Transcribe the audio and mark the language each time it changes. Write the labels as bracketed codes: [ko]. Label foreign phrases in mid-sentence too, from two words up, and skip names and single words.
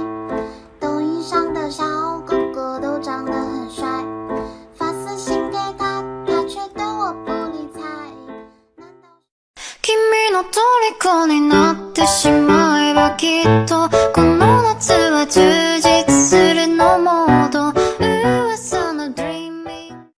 [zh] 抖音上的小哥哥都长得很帅，发私信给他，他却对我不理睬。难道 [ja] 君の虜になってしまえばきっとこの夏は充実するのモード噂の dreaming。